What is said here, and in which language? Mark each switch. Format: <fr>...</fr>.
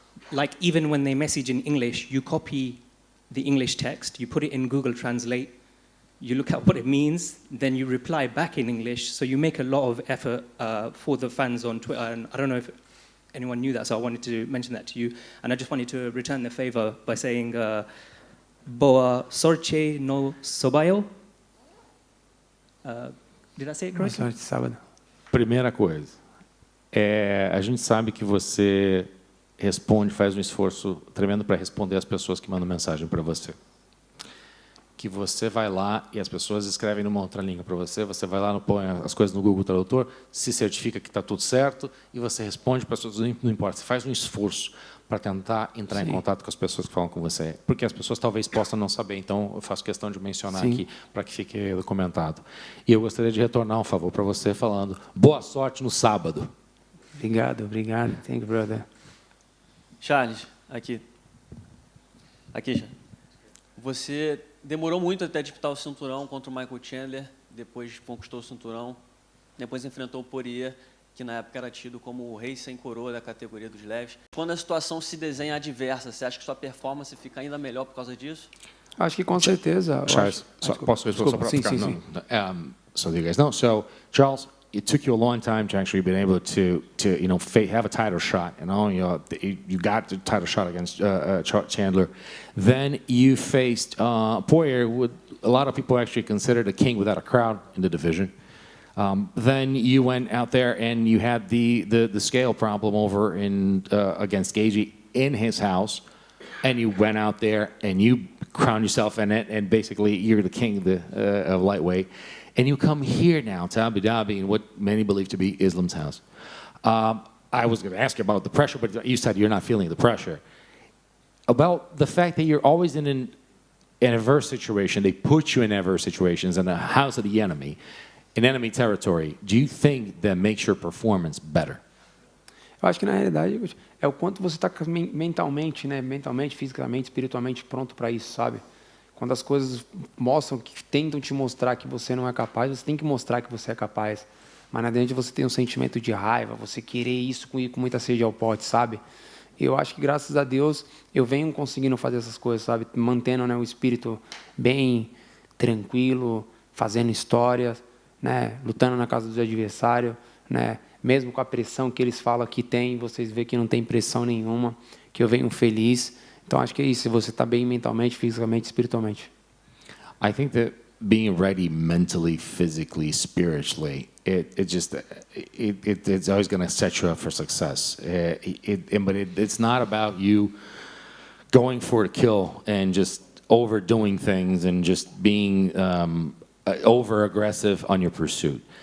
<en>Like, even when they message in English, you copy the English text, you put it in Google Translate, you look at what it means, then you reply back in English. So you make a lot of effort for the fans on Twitter. And I don't know if anyone knew that, so I wanted to mention that to you. And I just wanted to return the favor by saying,</en> <pt>Boa sorte no sobaio.</pt> <en>Did I say it correctly?</en> <pt>Boa sorte, sábado. Primeira coisa, a gente sabe que você faz um esforço tremendo para responder às pessoas que mandam mensagem para você. Que você vai lá e as pessoas escrevem numa outra língua para você, você vai lá, põe as coisas no Google Tradutor, se certifica que está tudo certo e você responde para as pessoas, não importa, você faz um esforço para tentar entrar em contato com as pessoas que falam com você, porque as pessoas talvez possam não saber, então eu faço questão de mencionar aqui para que fique documentado. E eu gostaria de retornar um favor para você falando, boa sorte no sábado. Obrigado.</pt> <en>Thank you, brother.</en> <pt>Charles, aqui. Já. Você demorou muito até disputar o cinturão contra o Michael Chandler, depois conquistou o cinturão, depois enfrentou o Poirier, que na época era tido como o rei sem coroa da categoria dos leves. Quando a situação se desenha adversa, você acha que sua performance fica ainda melhor por causa disso? Acho que com certeza. Charles, posso responder? Sim.</pt> <en>So you guys know. So Charles, it took you a long time to actually be able to have a title shot. You got the title shot against Chandler. Then you faced Poirier, with a lot of people actually considered a king without a crowd in the division. Then you went out there and you had the scale problem over against Gagey in his house, and you went out there and you crowned yourself in it, and basically you're the king of lightweight. And you come here now to Abu Dhabi in what many believe to be Islam's house. I was going to ask you about the pressure, but you said you're not feeling the pressure. About the fact that you're always in an adverse situation, they put you in adverse situations in the house of the enemy, in enemy territory, do you think that makes your performance better?</en> <pt>Eu acho que na realidade é o quanto você está mentalmente, né? Mentalmente, fisicamente, espiritualmente pronto para isso, sabe? Quando as coisas mostram, que tentam te mostrar que você não é capaz, você tem que mostrar que você é capaz. Mas na verdade você tem um sentimento de raiva, você querer isso com muita sede ao pote, sabe? Eu acho que graças a Deus eu venho conseguindo fazer essas coisas, sabe? Mantendo, né, o espírito bem tranquilo, fazendo histórias, né? Lutando na casa do adversário, né? Mesmo com a pressão que eles falam que tem, vocês veem que não tem pressão nenhuma, que eu venho feliz. Então, acho que é isso, você está bem mentalmente, fisicamente, espiritualmente.</pt> <en>I think that being ready mentally, physically, spiritually, it's always going to set you up for success. But it's not about you going for a kill and just overdoing things and just being over aggressive on your pursuit.</en>